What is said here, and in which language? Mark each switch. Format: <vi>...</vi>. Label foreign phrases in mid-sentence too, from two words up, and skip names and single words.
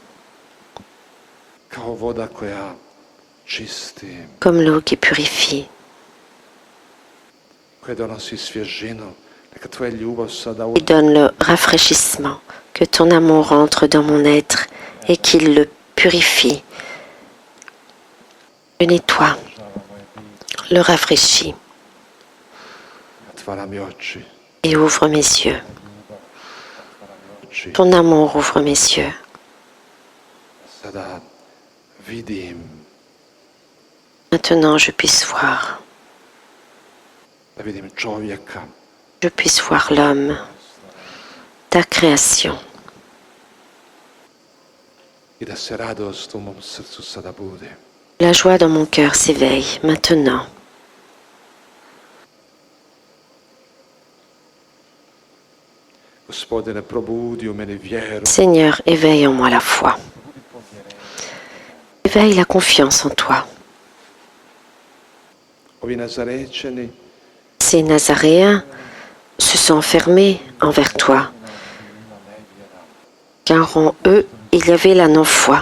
<hr>kao voda koja čisti,</hr> <fr>comme l'eau qui purifie,</fr> <hr>koja donosi svježinu. Neka tvoja ljubav sada</hr> <fr>qui donne le rafraîchissement, que ton amour entre dans mon être et qu'il le purifie, le nettoie, le rafraîchit</fr> <hr>otvara mi oči.</hr> <fr>et ouvre mes yeux.</fr> <hr>Oči.</hr> <fr>Ton amour ouvre mes yeux.</fr> <hr>Sada vidim</hr> <fr>Maintenant, je puisse voir.</fr> <hr>da vidim čovjeka</hr> <fr>Je puisse voir l'homme, ta création,</fr> <hr>i da se radost u mom srcu sada bude.</hr> <fr>la joie dans mon cœur s'éveille maintenant.</fr> <hr>Gospodine, probudi u meni vjeru.</hr> <fr>Seigneur, éveille en moi la foi. Éveille la confiance en toi.</fr> <hr>Ovi Nazarećani</hr> <fr>Ces Nazaréens se sont enfermés envers toi, car en eux, il y avait la non-foi.</fr>